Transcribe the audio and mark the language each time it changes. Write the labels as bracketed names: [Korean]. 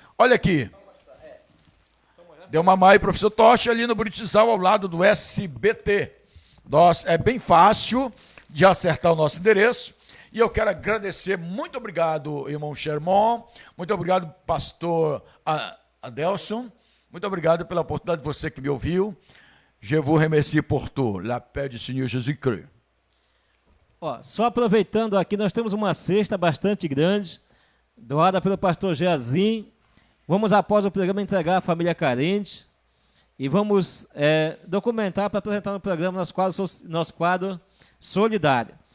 [Portuguese] Olha aqui, Idelmar Maia e Professor Tostes, ali no Buritizal, ao lado do SBT. É bem fácil de acertar o nosso endereço. E eu quero agradecer, muito obrigado, irmão Sherman, muito obrigado, pastor Adelson, muito obrigado pela oportunidade de você que me ouviu. [French] Je vous remercie pour tout, la paix du Seigneur Jésus-Christ. [Portuguese] Só aproveitando aqui, nós temos uma cesta bastante grande, doada pelo pastor Geazim. Vamos, após o programa, entregar à família carente e vamos documentar para apresentar no programa nosso quadro solidário.